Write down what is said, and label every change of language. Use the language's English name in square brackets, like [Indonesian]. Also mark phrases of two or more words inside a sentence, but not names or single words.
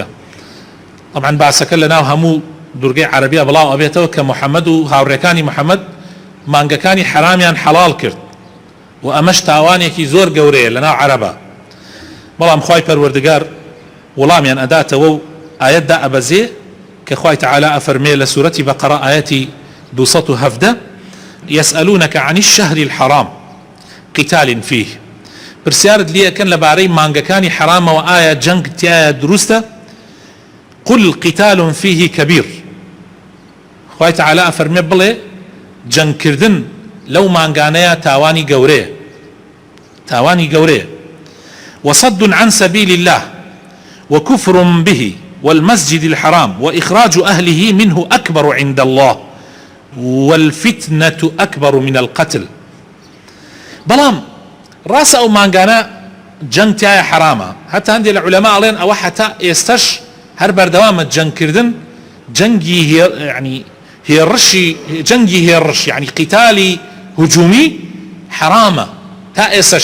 [Central Kurdish] طبعا باسەکە لەناو هەموو دورگەی عەرەبیە بڵاو ئەبێتەوە کە محەممەد و هاوڕێکانی محەممەد مانگەکانی حرامیان حەڵال کرد و ئەمەش تاوانێکی زۆر گەورەیە لەناو عەرەبە. بەڵام خوای پەروەردگار وەڵامیان ئەداتەوە و ئاەتدا ئەبەزێ کە خوای تەعالا ئەفەرمێ لە سوورەتی بەقەرە ئاەتی 217 [Arabic] يسألونك عن الشهر الحرام قتال فيه [Central Kurdish] پرسیارت لێەکەن لەبارەی مانگەکانی حرامەوە ئایا جەنگ تایە دروستە؟ [Arabic] قل قتال فيه كبير [Central Kurdish] خوای تەعالا ئەفەرمێ بڵێ جەنگکردن لەو مانگانەیە تاوانی گەورەیە تاوانی گەورەیە. [Arabic] وصد عن سبيل الله وكفر به والمسجد الحرام وإخراج أهله منه أكبر عند الله والفتنة أكبر من القتل. [Central Kurdish] بەڵام ڕاستە ئەو مانگانە جەنگ تایە حرامە، هەتا هەندێک لە عولەما ئەڵێن ئەوە هەتا ئێستەش هەر بەردەوامە جەنگکردن جەنگی يعني هێڕشی جەنگی هێڕش يعني قیتالی هجومی حرامە تا ئێستەش.